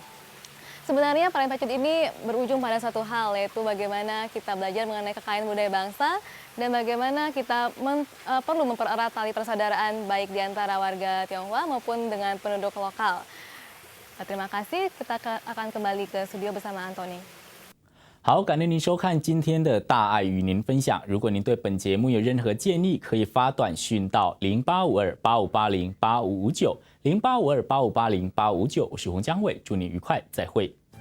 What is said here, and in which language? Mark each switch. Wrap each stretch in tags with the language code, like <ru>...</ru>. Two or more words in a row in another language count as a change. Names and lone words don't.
<id>Sebenarnya perayaan Pejun ini berujung pada satu hal, yaitu bagaimana kita belajar mengenai kekayaan budaya bangsa dan bagaimana kita perlu mempererat tali persaudaraan baik di antara warga Tionghoa maupun dengan penduduk lokal. Terima kasih, kita akan kembali ke studio bersama Antoni.</id> <zh>好，感谢您收看今天的大爱与您分享。如果您对本节目有任何建议，可以发短讯到085285808559，085285808559。我是洪江伟，祝您愉快，再会。</zh>